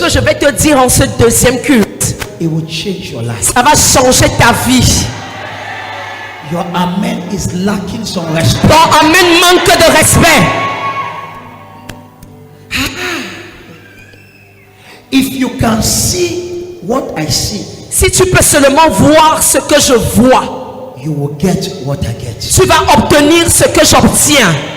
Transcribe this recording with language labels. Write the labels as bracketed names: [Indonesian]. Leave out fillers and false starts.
[French] que je vais te dire en ce deuxième culte, [English] it will change your life. [French] ça va changer ta vie. [English] Your amen is lacking some respect. [French] Ton amen manque de respect. [English] If you can see what I see, [French] Si tu peux seulement voir ce que je vois, [English] you will get what I get. [French] tu vas obtenir ce que j'obtiens.